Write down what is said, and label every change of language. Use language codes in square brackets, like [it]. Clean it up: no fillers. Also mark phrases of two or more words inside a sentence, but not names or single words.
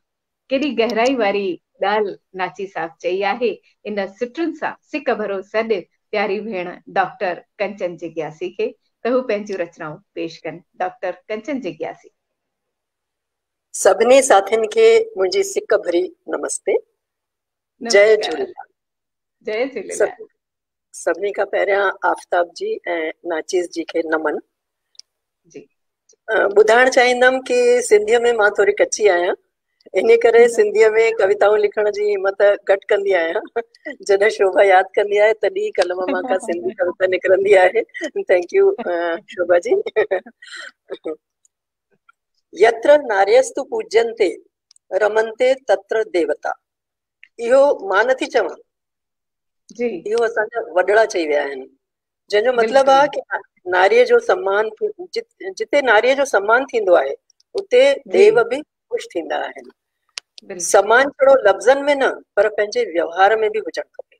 [sd] केॾी गहराई वारी ॻाल्हि नाची साहब चई आहे इन सिटुनि सां सिक भरो सॾु प्यारी भेण डॉक्टर कंचन जिज्ञासी खे, त हू पंहिंजूं रचनाऊं पेश कनि। डॉक्टर कंचन जिज्ञासी। सभिनी साथियुनि खे मुंहिंजी सिक भरी नमस्ते। जय झूलेलाल। जय झूलेलाल। सभिनी खां पहिरियां आफ्ताब जी ऐं नाचीज़ जी खे नमन जी। ॿुधाइण चाहींदमि कि सिंधीअ में मां थोरी कची आहियां, इन करे सिंधीअ में कविताऊं लिखण जी हिम्मत घटि कंदी आहियां। जॾहिं शोभा यादि कंदी आहे तॾहिं कलम मां का सिंधी कविता निकिरंदी आहे। [en] Thank you Shobha ji. [sa] यत्र नार्यस्तु पूज्यन्ते रमन्ते तत्र देवता, [sd] इहो मां नथी चवां, इहो असांजा वॾड़ा चई विया आहिनि, जंहिंजो मतिलबु आहे कि नारीअ जो सम्मान, जिते नारीअ जो सम्मान थींदो आहे उते देव बि ख़ुशि थींदा आहिनि। सम्मान छड़ो लफ़्ज़नि में न पर पंहिंजे व्यवहार में बि हुजणु खपे।